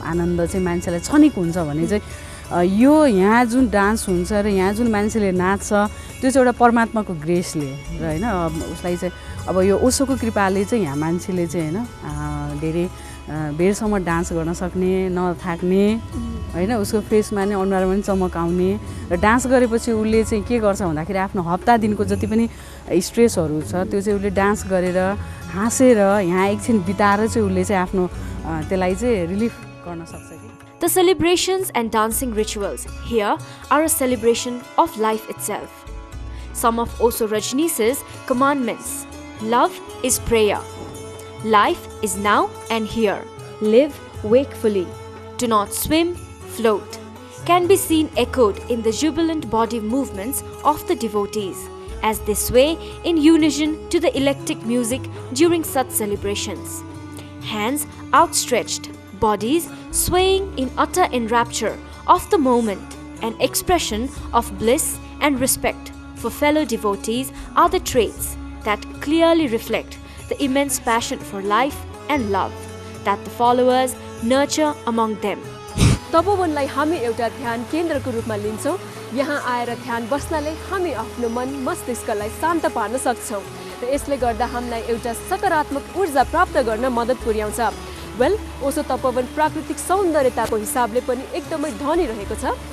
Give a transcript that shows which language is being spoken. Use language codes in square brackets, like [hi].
[ne] आनन्द चाहिँ मान्छेलाई क्षणिक हुन्छ भने चाहिँ यो यहाँ जुन डान्स हुन्छ र यहाँ जुन मान्छेले नाच्छ त्यो चाहिँ एउटा परमात्माको ग्रेसले र होइन उसलाई चाहिँ अब यो ओशोको कृपाले चाहिँ यहाँ मान्छेले चाहिँ होइन धेरै बेरसम्म डान्स गर्न सक्ने नथाक्ने होइन। उसको फेसमा नै अनुहारमा पनि चमक आउने र डान्स गरेपछि उसले चाहिँ के गर्छ भन्दाखेरि आफ्नो हप्ता दिनको जति पनि स्ट्रेसहरू छ त्यो चाहिँ उसले डान्स गरेर हाँसेर यहाँ एकछिन बिताएर चाहिँ उसले चाहिँ आफ्नो त्यसलाई चाहिँ रिलिफ गर्न सक्छ कि। [en] The celebrations and dancing rituals here are a celebration of life itself. Some of Osho Rajneesh's commandments: love is prayer, life is now and here, live wakefully, do not swim, float, can be seen echoed in the jubilant body movements of the devotees as they sway in unison to the electric music during such celebrations. Hands outstretched, bodies swaying in utter enrapture of the moment, an expression of bliss and respect for fellow devotees are the traits that clearly reflect the immense passion for life and love that the followers nurture among them. [ne] तपोवनलाई हामी एउटा ध्यान केन्द्रको रूपमा लिन्छौँ। यहाँ आएर ध्यान बस्नाले हामी आफ्नो मन मस्तिष्कलाई शान्त पार्न सक्छौँ र यसले गर्दा हामीलाई एउटा सकारात्मक ऊर्जा प्राप्त गर्न मद्दत पुर्याउँछ। ओशो तपोवन प्राकृतिक सौन्दर्यताको हिसाबले पनि एकदमै धनी रहेको छ।